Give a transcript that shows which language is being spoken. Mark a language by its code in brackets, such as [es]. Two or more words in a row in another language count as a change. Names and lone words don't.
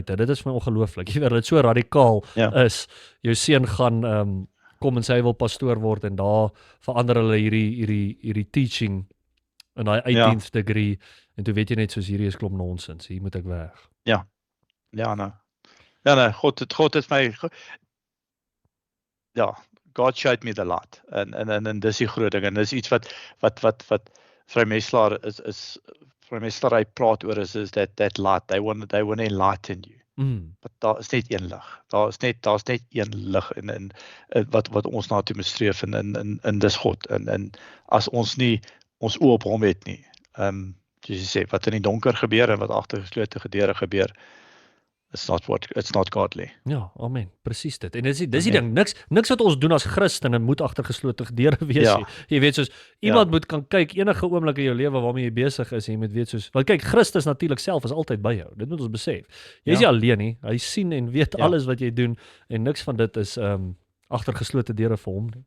[af] Dit is vir my ongelooflik. Jy weet dit so radikaal is. Jou seun gaan kom en sê hy wil pastoor word en daar verander hulle hierdie teaching in daai [en] 18th degree [af] en toe weet jy net soos hierdie is klop nonsens. Hier moet ek weg. Ja, nou, God het my, God [en] showed me the light, [af] en dis die groot ding, en dis iets wat vrymeslaar vrymeslaarry praat oor [en] is that light, they want to enlighten you, [af] but daar is net een lig, daar's net een lig, en wat ons na toe moet streef, en dis God, en as ons nie, ons oë op hom het nie, soos jy sê, wat in die donker gebeur, en wat agter geslote deure gebeur, [en] it's not godly. [af] Ja, amen. Presies dit. En dis die ding, niks wat ons doen as Christene moet agter geslote deure wees nie. Jy weet soos iemand moet kan kyk enige oomblik in jou lewe waarmee jy besig is en jy moet weet soos want kyk Christus natuurlik self is altyd by jou. Dit moet ons besef. Jy is nie alleen nie. Hy sien en weet alles wat jy doen en niks van dit is agter geslote deure vir hom nie.